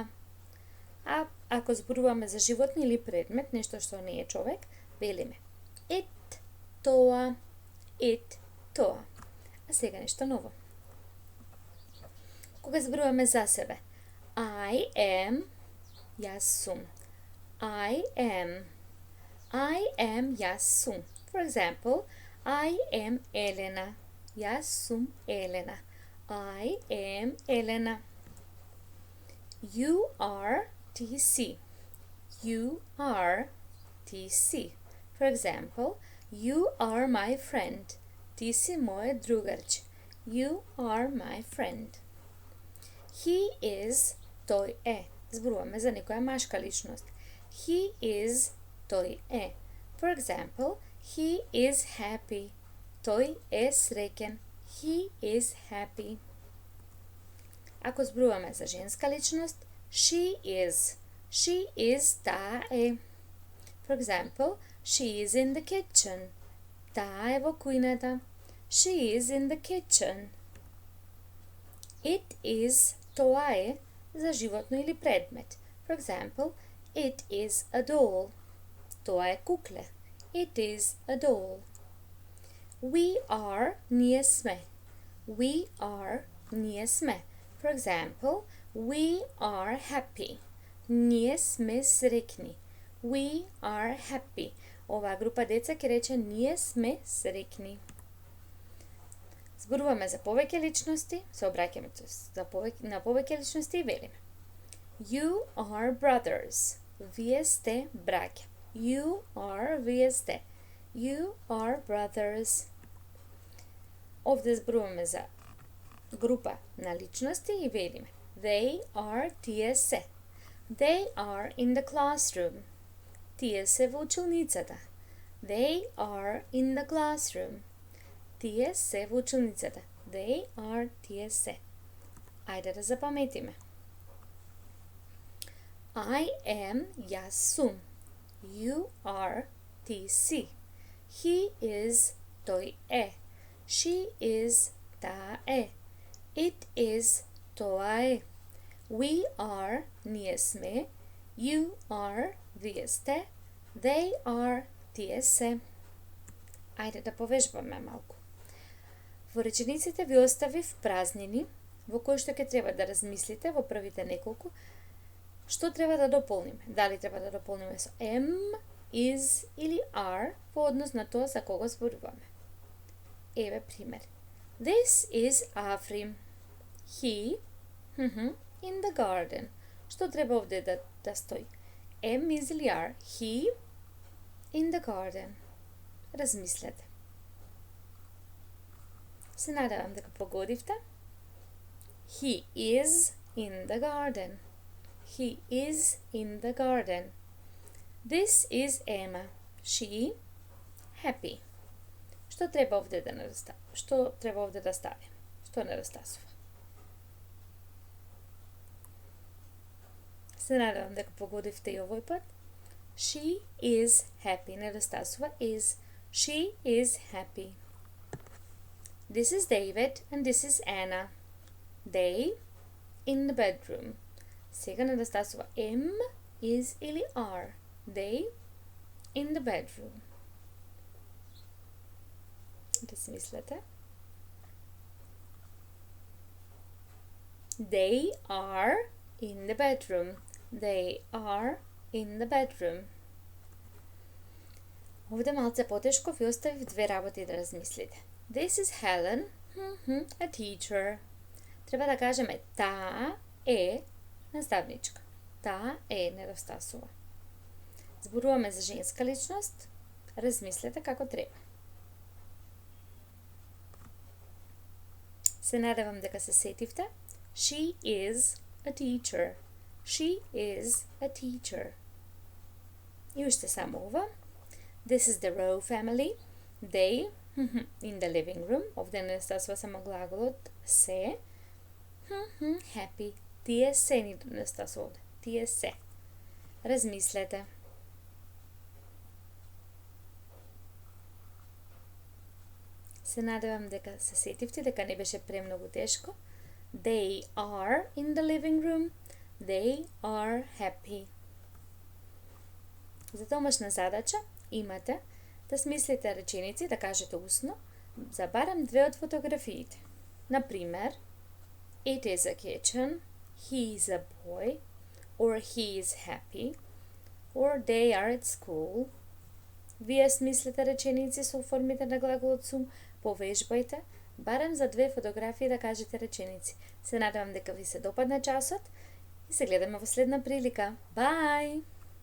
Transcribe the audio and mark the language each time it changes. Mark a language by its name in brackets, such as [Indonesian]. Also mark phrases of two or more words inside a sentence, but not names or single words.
[Macedonian] А ако зборуваме за животни или предмет, нешто што не е човек, велиме it, тоа. А сега нешто ново. Кога зборуваме за себе, [English] I am, [Macedonian] јас сум. [English] I am, [Macedonian] јас сум. [English] For example, I am Елена. [Macedonian] Јас сум Елена. [English] I am Елена. You are TC. For example, you are my friend. [Macedonian] Ти си мојот другарче. [English] You are my friend. He is, [Macedonian] тој е. Зборуваме за некоја машка личност. [English] He is, [Macedonian] тој е. [English] For example, he is happy. [Macedonian] Тој е среќен. [English] He is happy. [Macedonian] Ако зборуваме за женска личност, [English] she is, [Macedonian] таа е. [English] For example, she is in the kitchen. [Macedonian] Таа е во кујната. [English] She is in the kitchen. It is, [Macedonian] тоа е, за животно или предмет. [English] For example, it is a doll. [Macedonian] Тоа е кукле. [English] It is a doll. We are, [Macedonian] ние сме. [English] For example, we are happy. [Macedonian] Ние сме среќни. [English] We are happy. [Macedonian] Оваа група деца ќе рече ние сме среќни. Зборуваме за повеќе личности, се обраќаме на повеќе личности и велиме [English] You are brothers. [Macedonian] Вие сте браќа. Вие сте. [English] You are brothers. [Macedonian] Овде зборуваме за група на личности и велиме [English] They are, [Macedonian] тие се. [English] They are in the classroom. [Macedonian] Тие се во училницата. [English] They are in the classroom. [Macedonian] Тие се во училницата. [English] They are, [Macedonian] тие се. Ајде да запаметиме. [English] I am, [Macedonian] јас сум. [English] You are, [Macedonian] ти си. [English] He is, [Macedonian] тој е. [English] She is, [Macedonian] таа е. [English] It is, [Macedonian] тоа е. [English] We are, [Macedonian] ние сме. [English] You are, [Macedonian] вие сте. [English] They are, [Macedonian] тие се. Ајде да повежбаме малку. Во речениците ви оставив празнини, во кои што ќе треба да размислите во првите неколку, што треба да дополниме. Дали треба да дополниме со [English] am, is [Macedonian] или are во однос на тоа за кого зборуваме. Еве пример. [English] This is Avrim. He, in the garden. [Macedonian] Што треба овде да стои? [English] Am, is или are. He, in the garden. [Macedonian] Размислете. Се надевам дека погодивте. [English] He is in the garden. He is in the garden. This is Emma. She, happy. [Macedonian] Што треба овде да недостави? Што треба овде да ставим? Што недостасува? Се надевам дека погодивте и овој пат. [English] She is happy. Недостасува is. She is happy. This is David and this is Anna. They in the bedroom. [Macedonian] Сега недостасува [English] am, is [Macedonian] или are. [English] They in the bedroom. Размислете. They are in the bedroom. They are in the bedroom. [Macedonian] Овде малце потешко ви оставив две работи да размислите. [English] This is Helen, a teacher. [Macedonian] Треба да кажеме таа е наставничка. Таа е недостасува. Зборуваме за женска личност. Размислете како треба. Се надевам дека се сетивте. [English] She is a teacher. She is a teacher. [Macedonian] И уште само ова. [English] This is the Rowe family. They in the living room. [Macedonian] Овде недостасува само глаголот се. [English] Happy. [Macedonian] Тие се ни недостасува овде. Тие се. Размислете. Се надевам дека се сетивте, дека не беше премногу тешко. [English] They are in the living room. They are happy. [Macedonian] За домашна задача имате да смислите реченици, да кажете усно, за барем две од фотографиите. Например, [English] it is a kitchen, he is a boy, or he is happy, or they are at school. [Macedonian] Вие смислите реченици со формите на глаголот сум, повежбајте, барем за две фотографии да кажете реченици. Се надевам дека ви се допадне часот и се гледаме во следна прилика. Бај!